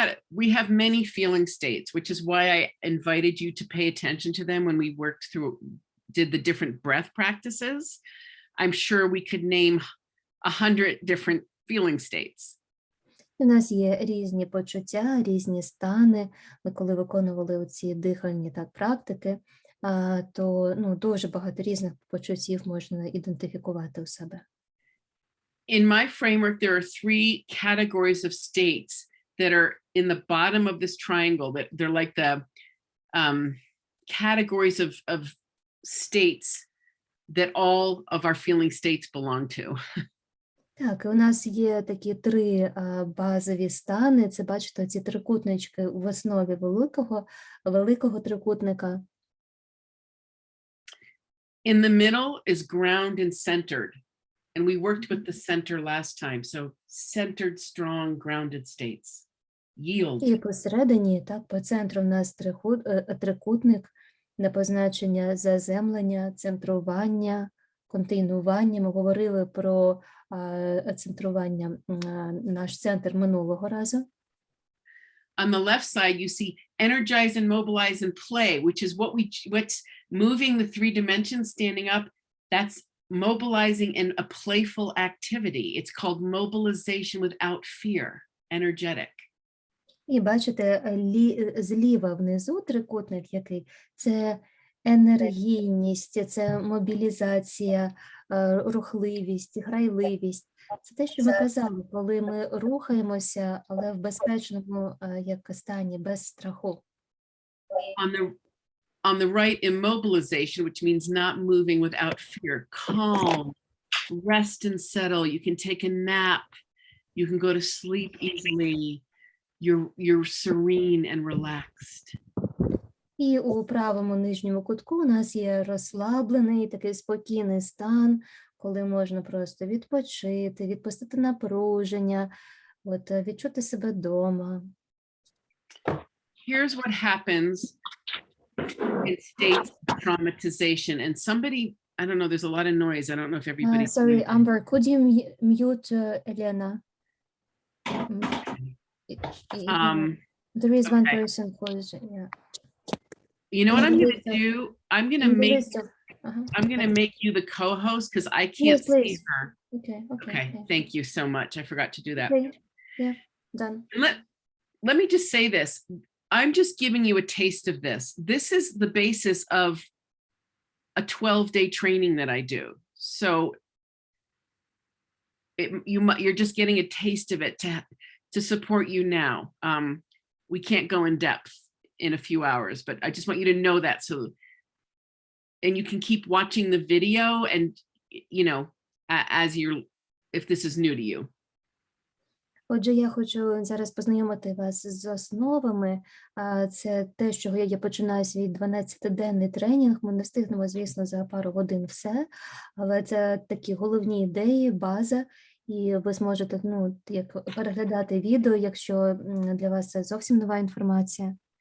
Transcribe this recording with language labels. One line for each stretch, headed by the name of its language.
English: We have many feeling states, which is why I invited you to pay attention to them when we did the different breath practices. I'm sure we could name 100 different feeling states.
Ukrainian: У нас є різні почуття, різні стани. Ми коли виконували оці дихальні практики, то дуже багато різних почуттів можна ідентифікувати у себе.
English: In my framework, there are 3 categories of states that are in the bottom of this triangle. That they're like the categories of states that all of our feeling states belong to.
Ukrainian: Так, і у нас є такі 3 базові стани. Це, бачите, ці трикутнички в основі великого трикутника.
English: In the middle is ground and centered. And we worked with the center last time. So centered, strong, grounded states. Yield.
Ukrainian: І посередині, так, по центру в нас трикутник на позначення заземлення, центрування, континуування. Ми говорили про центрування, наш центр минулого разу.
English: On the left side, you see energize and mobilize and play, which is what's moving the 3 dimensions standing up. That's mobilizing in a playful activity. It's called mobilization without fear, energetic.
Ukrainian: І бачите, зліва внизу трикутник який? Це енергійність, це мобілізація, рухливість, грайливість. Це те, що ми казали, коли ми рухаємося, але в безпечному стані, без страху.
English: On the right, immobilization, which means not moving without fear, calm, rest and settle. You can take a nap. You can go to sleep easily. You're serene and relaxed.
Ukrainian: І у правому нижньому кутку у нас є розслаблений, такий спокійний стан, коли можна просто відпочити, відпустити напруження, відчути себе вдома.
English: Here's what happens in states of traumatization. And somebody, I don't know, there's a lot of noise. I don't know if everybody. Sorry, Amber, could you mute Elena? There is one person who is, yeah. You know what I'm going to do? I'm going to make you the co-host because I can't see her. Okay. Thank you so much. I forgot to do that. Okay. Yeah, done. Let me just say this. I'm just giving you a taste of this. This is the basis of a 12-day training that I do. So you're just getting a taste of it to support you now. We can't go in depth in a few hours, but I just want you to know that. So, and you can keep watching the video and, you know, as you're, if this is new to you.
Ukrainian: Отже, я хочу зараз познайомити вас з основами. Це те, з чого я починаю свій 12-денний тренінг. Ми не встигнемо, звісно, за пару годин все, але це такі головні ідеї, база, і ви зможете, ну, як переглядати відео, якщо для вас це зовсім нова інформація.